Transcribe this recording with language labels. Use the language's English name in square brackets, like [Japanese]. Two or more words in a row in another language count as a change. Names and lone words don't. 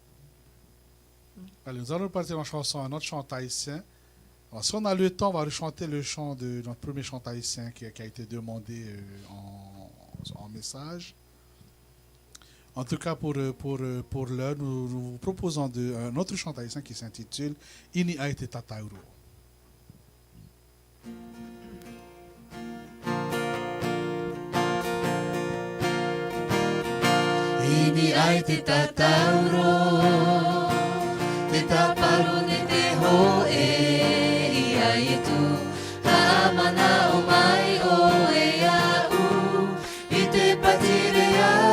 [French] Alors, Allez, nous allons partir en chanson, un autre chant haïtien. Alors, si on a le temps, on va rechanter le chant de notre premier chant haïtien qui a été demandé en message. En tout cas, pour l'heure, nous vous proposons un autre chant haïtien qui s'intitule Ini Aite Tatauro. [Tahitian] Ini Aite Tatauro, te taparu ne te hoe, ia itu, haamana o mai o e au, i te patirea,